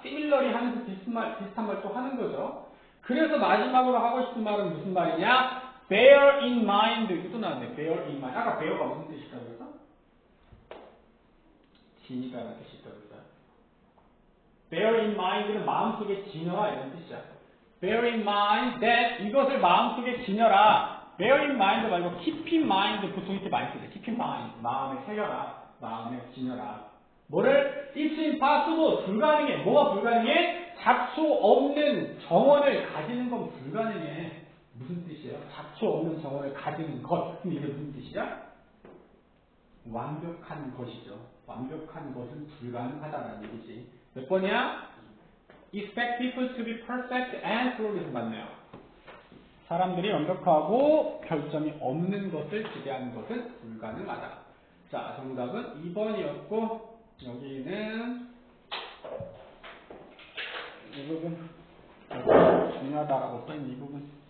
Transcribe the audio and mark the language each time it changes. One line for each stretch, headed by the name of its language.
Korean: similarly 하면서 비슷한 말 또 하는 거죠. 그래서 마지막으로 하고 싶은 말은 무슨 말이냐?
English: bear in mind.
Korean: 이것도 나왔네. bear in mind. 아까 bear가 무슨 뜻이라고 그랬어? 지니다라는 뜻이 있다고 그랬어요.
English: bear in mind
Korean: 는 마음속에 지녀라 이런 뜻이야.
English: bear in mind that
Korean: 이것을 마음속에 지녀라.
English: bear in mind
Korean: 말고
English: keep in mind
Korean: 보통 이렇게 많이 쓰죠. keep in mind 마음에 새겨라. 마음에 지녀라. 뭐를?
English: It's impossible
Korean: 불가능해. 뭐가 불가능해? 잡초 없는 정원을 가지는 건 불가능해. 무슨 뜻이에요? 잡초 없는 정원을 가지는 것. 그럼 이게 무슨 뜻이야? 완벽한 것이죠. 완벽한 것은 불가능하다는 얘기지. 몇 번이야?
English: Expect people to be perfect and flawless
Korean: 맞네요. 사람들이 완벽하고 결점이 없는 것을 기대하는 것은 불가능하다. 자, 정답은 2번이었고 여기는 이 부분 중요하다라고 써있는 이 부분.